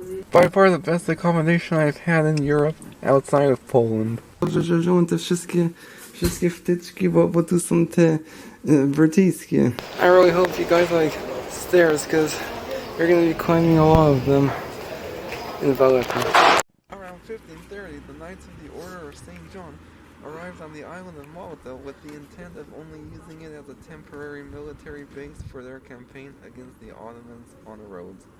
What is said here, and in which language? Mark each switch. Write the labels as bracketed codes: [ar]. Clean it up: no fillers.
[en] By far the best accommodation I've had in Europe outside of Poland. [pl] Dobrze, że wziąłem te wszystkie wtyczki, bo tu są te brytyjskie. [en] I really hope you guys like stairs, because you're going to be climbing a lot of them in Valletta. Around 1530, the Knights of the Order of St. John arrived on the island of Malta with the intent of only using it as a temporary military base for their campaign against the Ottomans on Rhodes.